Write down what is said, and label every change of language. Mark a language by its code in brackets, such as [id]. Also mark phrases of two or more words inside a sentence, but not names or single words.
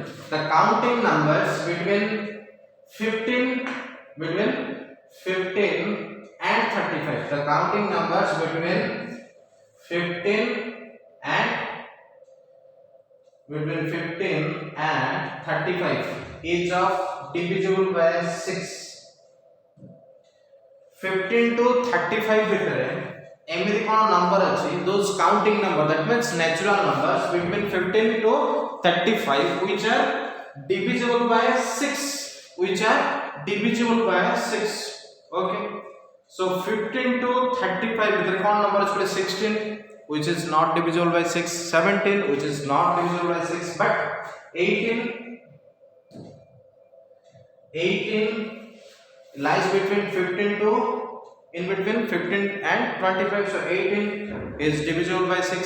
[en] The counting numbers between 15 and 35. The counting numbers between 15 and 35 is of divisible by 6. 15 to 35 [or] ଭିତରେ ଏମିତି କ'ଣ ନମ୍ବର ଅଛି [en] those counting number, that means natural numbers between 15 to 35 which are divisible by 6, which are divisible by 6. Okay, so 15 to 35 [or] ଭିତରେ କ'ଣ ନମ୍ବର ଅଛି? [en] 16 which is not divisible by 6, 17 which is not divisible by 6, but 18 lies between 15 to in between 15 and 25, so 18 is divisible by 6.